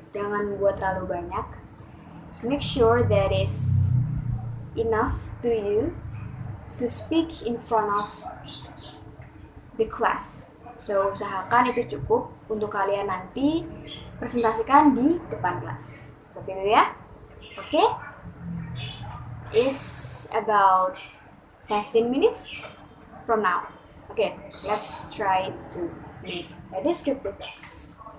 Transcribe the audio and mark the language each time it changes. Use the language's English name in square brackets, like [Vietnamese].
[Indonesian] Jangan buat terlalu banyak. [English] Make sure that is enough to you to speak in front of the class. [Indonesian] So usahakan itu cukup untuk kalian nanti presentasikan di depan kelas. Seperti itu ya. Okay? [English] It's about 15 minutes from now. Okay, let's try to make a descriptive text.